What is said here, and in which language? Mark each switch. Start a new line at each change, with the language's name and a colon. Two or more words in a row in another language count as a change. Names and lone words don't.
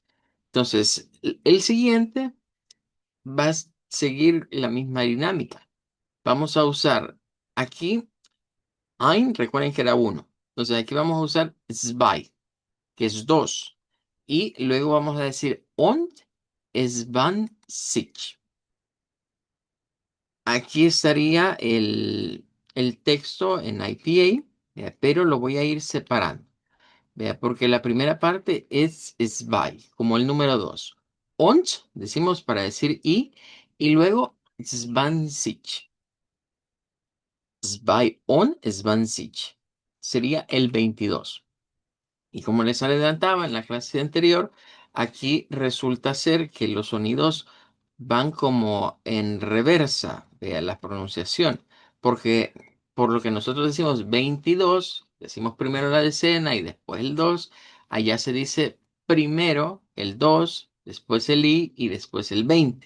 Spanish: Entonces, el siguiente va a seguir la misma dinámica. Vamos a usar aquí ein, recuerden que era uno. Entonces aquí vamos a usar zwei, que es dos. Y luego vamos a decir
German: und zwanzig.
Spanish: Aquí estaría el texto en IPA, pero lo voy a ir separando. Vea, porque la primera parte es zwei, como el número dos. Und, decimos para decir y luego zwanzig.
German: Zwei und zwanzig.
Spanish: Sería el 22. Y como les adelantaba en la clase anterior, aquí resulta ser que los sonidos van como en reversa de la pronunciación, porque por lo que nosotros decimos 22, decimos primero la decena y después el 2, allá se dice primero el 2, después el i y después el 20.